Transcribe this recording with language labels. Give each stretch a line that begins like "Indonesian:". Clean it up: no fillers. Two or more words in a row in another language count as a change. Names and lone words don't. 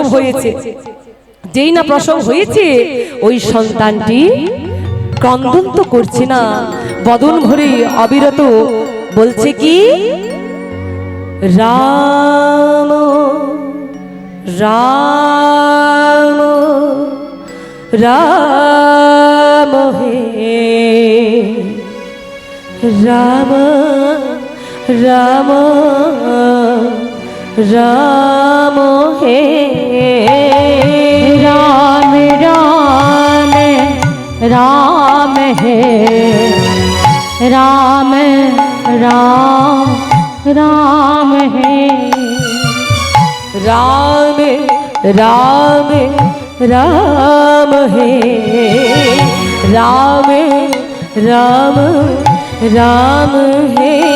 Bangla: হয়েছে যেই না প্রসব হয়েছে ওই সন্তানটি ক্রন্দন তো করছে না বদন ভরে অবিরত বলছে কি রাম রাম রাম হে রাম রাম রাম হে
Hindi: राम राम राम है राम राम राम है राम राम राम हे राम राम राम हे